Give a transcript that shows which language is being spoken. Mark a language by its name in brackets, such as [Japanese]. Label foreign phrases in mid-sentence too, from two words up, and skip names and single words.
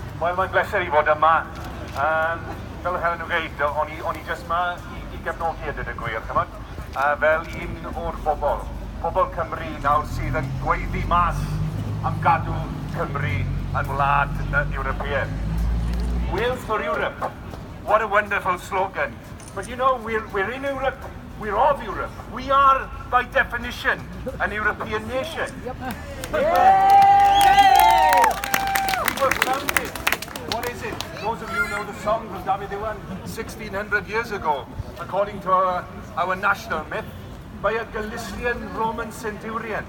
[Welsh] Wel, mae'n bleser I fod yma. Fel Helen yn gweud, o'n I jyst yma I gefnogi ydyn y gwir, chymod? Fel un o'r bobl Cymru nawr sydd yn gweiddi mas am gadw Cymru yn wlad Ewropeaidd. [English] Wales for Europe. What a wonderful slogan. But you know, we're in Europe, we're of Europe. We are, by definition, an European nation. We were founded. What is it? Those of you know the song from David Iwan, 1600 years ago, according to our national myth, by a Galician Roman centurion.